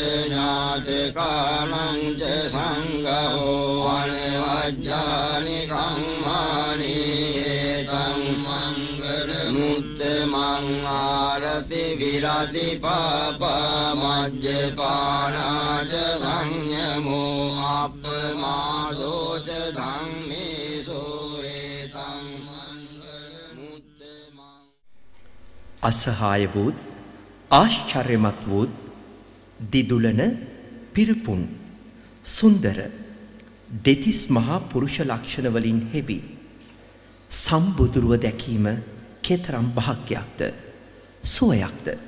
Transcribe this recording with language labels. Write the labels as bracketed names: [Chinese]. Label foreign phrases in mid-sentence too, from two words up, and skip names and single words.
[Pali] ඥාතකානං ච සංඝෝ අනවජ්ජානි කම්මානි ඒතං මංගල මුත්තමං ආරති විරති පාපා මජ්ජපානාච සංයමෝ අප්පමාදෝ ච ධම්මේසෝ ඒතං මංගල මුත්තමං [Sinhala] අසහාය වූත් ආශ්චර්යමත් වූත් දිදුලන පිරපුන් සුන්දර දෙතිස් මහා පුරුෂ ලක්ෂණ වලින් හෙබි සම්බුදුරුව දැකීම කෙතරම් භාග්‍යයක්ද සුවයක්ද